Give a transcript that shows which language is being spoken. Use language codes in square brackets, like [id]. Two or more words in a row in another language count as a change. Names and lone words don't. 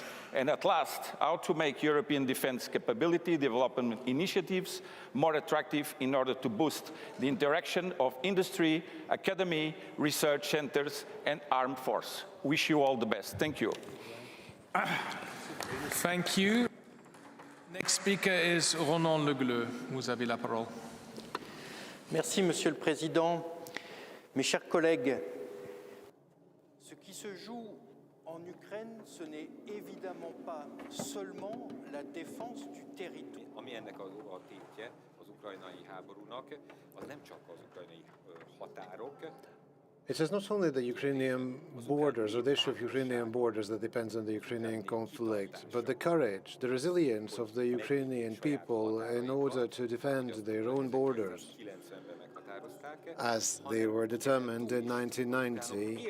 [en] And at last, how to make European defense capability development initiatives more attractive in order to boost the interaction of industry, academy, research centers, and armed force. Wish you all the best. Thank you. Thank you. Next speaker is Ronan Le Gleu. [fr] Vous avez la parole. Merci, Monsieur le Président. Mes chers collègues, ce qui se joue en Ukraine, ce n'est évidemment pas seulement la défense du territoire. [hu] Ami ennek a tétje az ukrajnai háborúnak, az nem csak az ukrajnai határok. [en] It is not only the Ukrainian borders or the issue of Ukrainian borders that depends on the Ukrainian conflict, but the courage, the resilience of the Ukrainian people in order to defend their own borders, as they were determined in 1990.